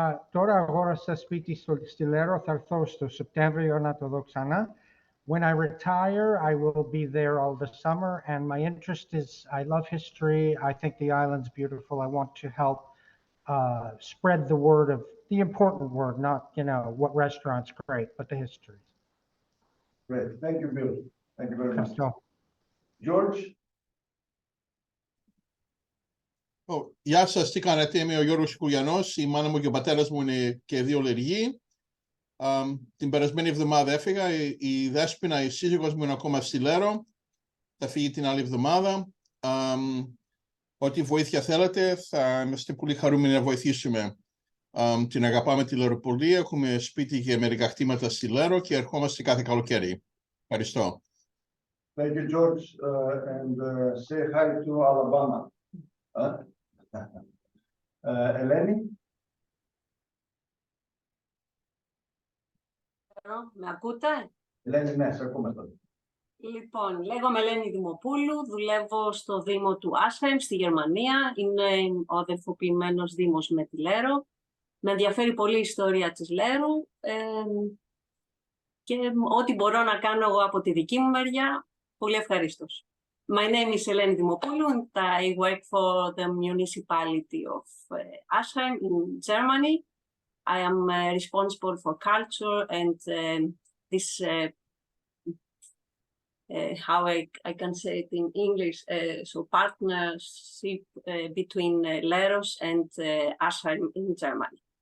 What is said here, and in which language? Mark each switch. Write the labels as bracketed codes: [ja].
[el] Τώρα αγόρασα σπίτι στη Λέρο. Θα έρθω στο Σεπτέμβριο να το δω ξανά. [en] When I retire, I will be there all the summer. And my interest is, I love history. I think the island's beautiful. I want to help spread the word of the important word, not, you know, what restaurant's great, but the history. Great. Thank you, Bill. Thank you very much. So, George? [el] Γεια σας, τι κάνετε, είμαι ο Γιώργος Κουλιανός, η μάνα μου και ο πατέρας μου είναι και δύο Λεργοί. Την περασμένη εβδομάδα έφυγα, η Δέσποινα, η σύζυγος μου είναι ακόμα στη Λέρο, θα φύγει την άλλη εβδομάδα. Ό,τι βοήθεια θέλετε, θα είμαστε πολύ χαρούμενοι να βοηθήσουμε. Την αγαπάμε τη Λεροπολία, έχουμε σπίτι και μερικά κτήματα στη Λέρο και ερχόμαστε κάθε καλοκαίρι. Ευχαριστώ. [en] Thank you, George, and say hi to Alabama. [el] Ελένη. Με ακούτε? Ελένη, ναι, σε ακούμε τώρα. Λοιπόν, λέγομαι Ελένη Δημοπούλου, δουλεύω στο Δήμο του Άσχαιμ στη Γερμανία. Είναι ο αδελφοποιημένος Δήμος με τη Λέρο. Με ενδιαφέρει πολύ η ιστορία της Λέρου και ό,τι μπορώ να κάνω εγώ από τη δική μου μεριά, πολύ ευχαρίστως. [en] My name is Eleni Dimopoulou and I work for the municipality of Aschheim in Germany. I am responsible for culture and this, how I can say it in English, so partnership between Leros and Aschheim in Germany.